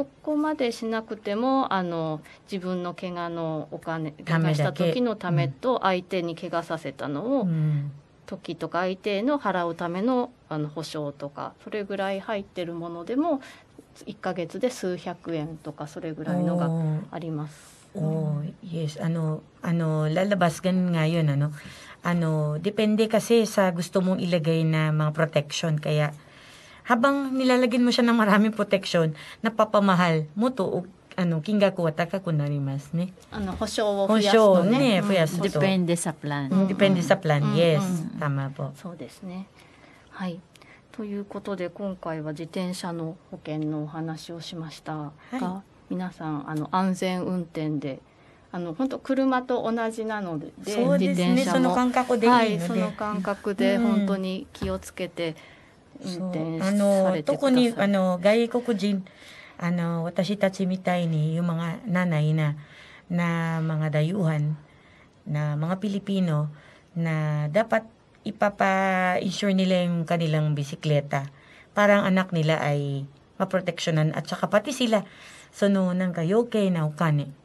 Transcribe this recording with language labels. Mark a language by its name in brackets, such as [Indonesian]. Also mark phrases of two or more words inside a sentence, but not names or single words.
[Japanese] そこまでしなくても自分の怪我のお金怪我したためだけ時のためと相手に怪我させたのを、うん時とか相手への払うための保証とかそれぐらい入ってるものでも1ヶ月で数百円とかそれぐらいのがあります。 [English] Yes. [Filipino] Lalabas ganun nga yun, depende kasi sa gusto mong ilagay na mga protection. Kaya, habang nilalagyan mo siya ng maraming protection, napapamahal mo to, [Japanese] 金額は高くなりますね. 保証を増やすとね。増やすと。 [Filipino] Depende sa plan. Depende sa plan. Yes. Tama po. [Japanese] そうですね。はい。ということで今回は自転車の保険のお話をしましたが、皆さん安全運転で本当車と同じなので、そうですね。自転車もその感覚でいいので。その感覚で本当に気をつけて運転されてください。特に外国人私たちみたいに [Filipino] yung mga nanay na mga dayuhan na mga Pilipino na dapat ipapa-insure nila yung kanilang bisikleta. Parang anak nila ay maproteksyonan at saka pati sila. So, nang kayo kay na ukane.